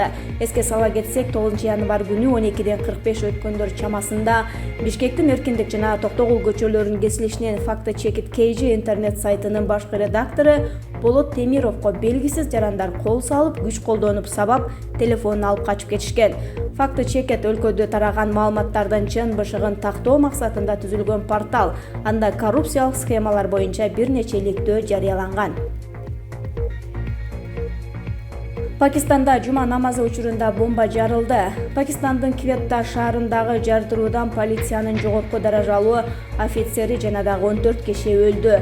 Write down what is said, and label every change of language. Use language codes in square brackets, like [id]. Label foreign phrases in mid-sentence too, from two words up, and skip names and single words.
[ky] Эске сала кетсек, 9 январ күнү 12:45 өткөндөр чамасында Бишкектин Эркиндик жана Токтогул көчөлөрүнүн кесилишинен Fact-Checked KG интернет сайтынын башкы редактору Болот Темировго белгисиз жарандар кол салып, күч колдонуп сабап, телефонун алып качып кетишкен. Fact-Checked өлкөдө тараган маалыматтардын чын бышыгын тактоо максатында түзүлгөн портал. Анда коррупциялык схемалар боюнча бир нече иликтөө жарыяланган. Пакистанда жума намазы учурунда бомба жарылды. Пакистандын Кветта шаарындагы жардыруудан полициянын жогорку даражалуу офицери жана дагы 14 киши өлдү.